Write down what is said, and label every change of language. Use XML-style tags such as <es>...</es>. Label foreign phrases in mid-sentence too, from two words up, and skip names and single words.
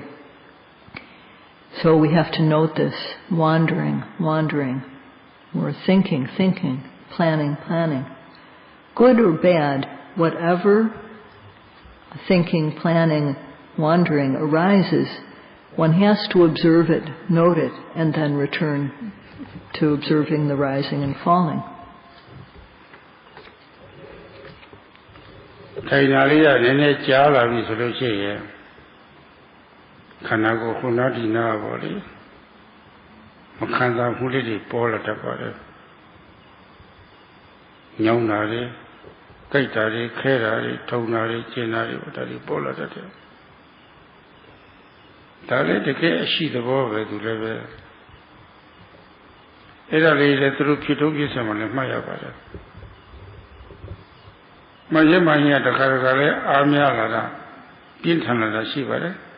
<en>So we have to note this, wandering, or thinking, planning. Good or bad, whatever thinking, planning, wandering arises, one has to observe it, note it, and then return to observing the rising and falling.</en> <my>ထိုင်တာလေးကနည်းနည်းကြားလာပြီဆိုလို့ရှိရင်ခန္ဓာကိုယ်ခုနဒီနာပေါ့လေမခံစားမှုလေးတွေပေါ်လာတတ်ပါတယ် ညောင်းတာတွေကြိုက်တာတွေခဲတာတွေထုံတာတွေကျင်တာတွေဒါတွေပေါ်လာတတ်တယ်ဒါလည်းတကယ်အရှိသဘောပဲသူလည်းပဲအဲ့ဒါလေးလည်းသူတို့ဖြစ်ထုတ်ပြစမှလည်းမှတ်ရပါတယ်မရမရင်တခါလည်းအားများလာတာပြင်းထန်လာတာရှိပါတယ်</my>